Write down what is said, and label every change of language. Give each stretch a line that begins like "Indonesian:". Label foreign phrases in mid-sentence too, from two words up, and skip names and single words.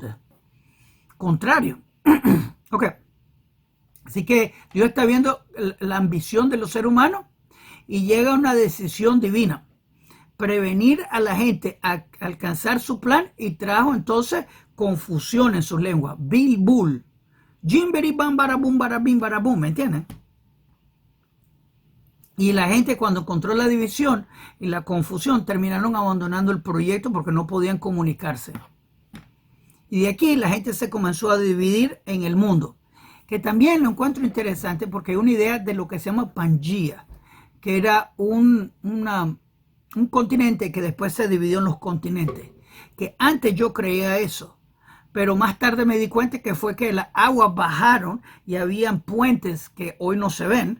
Spanish: Contrario. Ok. Así que Dios está viendo la ambición de los seres humanos y llega a una decisión divina. Prevenir a la gente a alcanzar su plan y trajo entonces confusión en sus lenguas. Bilbul. Jimberi bam barabum barabim barabum. ¿Me entienden? Y la gente cuando encontró la división y la confusión terminaron abandonando el proyecto porque no podían comunicarse. Y de aquí la gente se comenzó a dividir en el mundo, que también lo encuentro interesante porque hay una idea de lo que se llama Pangea, que era un continente que después se dividió en los continentes, que antes yo creía eso, pero más tarde me di cuenta que fue que las aguas bajaron y habían puentes que hoy no se ven.